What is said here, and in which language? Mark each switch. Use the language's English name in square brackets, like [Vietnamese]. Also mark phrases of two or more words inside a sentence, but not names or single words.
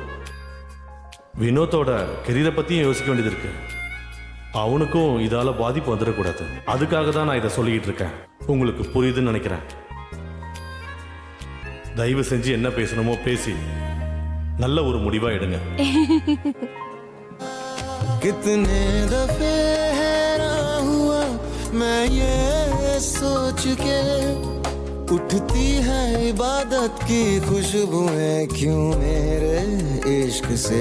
[Tamil] வினோத்தோட கெரியரை பத்தியும் யோசிக்க வேண்டியது இருக்கு. அவனுக்கும் இதால பாதிப்பு வந்துடக்கூடாது. அதுக்காக தான் நான் இதை சொல்லிக்கிட்டு இருக்கேன். உங்களுக்கு புரியுதுன்னு நினைக்கிறேன். தயவு செஞ்சு என்ன பேசணுமோ பேசி நல்ல ஒரு முடிவா எடுங்க. [Hindi] कितने दफे हैरान हुआ मैं ये सोच के, उठती है इबादत की खुशबुएं क्यों मेरे इश्क से।